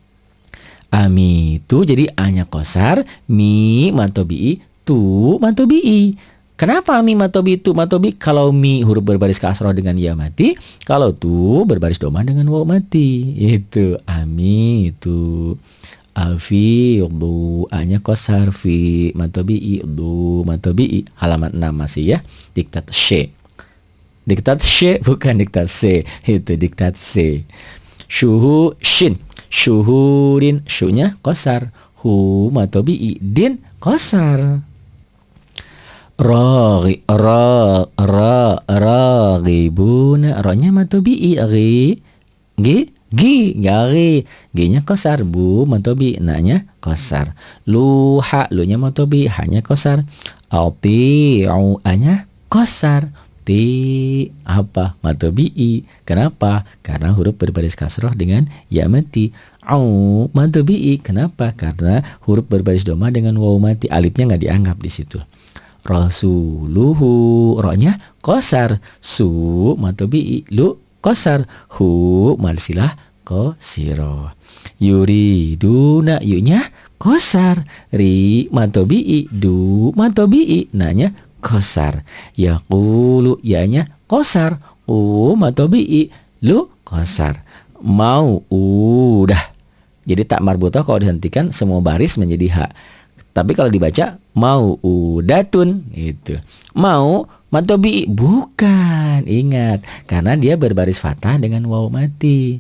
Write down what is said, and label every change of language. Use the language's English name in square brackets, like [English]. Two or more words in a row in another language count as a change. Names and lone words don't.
[Indonesian] Ami itu jadi a-nya kosar, mi matobi'i, tu matobi'i. Kenapa mi matobi'i, tu matobi'i? Kalau mi huruf berbaris kasroh dengan ya mati, kalau tu berbaris domah dengan waw mati. Itu ami itu. Alfi du, a-nya kosar, fi matobi'i, du matobi'i. Halaman 6 masih ya. Diktat C. Diktat C bukan diktat C. Itu diktat C. Syuhu shin. Syuhurin, syu'nya kosar. Hu matobi'i, din kosar. Ragibuna, rohnya matobi'i, gari, g-nya kosar. Bu matobi'i, na-nya kosar. Luha, lu-nya matobi'i, ha-nya kosar. Ati'u, a-nya kosar. Ti apa matobi'i. Kenapa? Karena huruf berbaris kasroh dengan ya mati. Au matobi'i. Kenapa? Karena huruf berbaris domah dengan waw mati. Alifnya nggak dianggap di situ. Rasuluhu, rohnya kosar. Su matobi'i, lu kosar. Hu marsilah kosiro. Yuriduna, yu-nya kosar. Ri matobi'i, du matobi'i, na-nya kosar. Yaqulu, ya-nya kosar. U matobi'i, lu kosar. Mau, udah. Jadi tak marbutoh kalau dihentikan semua baris menjadi ha. Tapi kalau dibaca mau udatun itu. Mau matobi'i, bukan. Ingat, karena dia berbaris fathah dengan waw mati.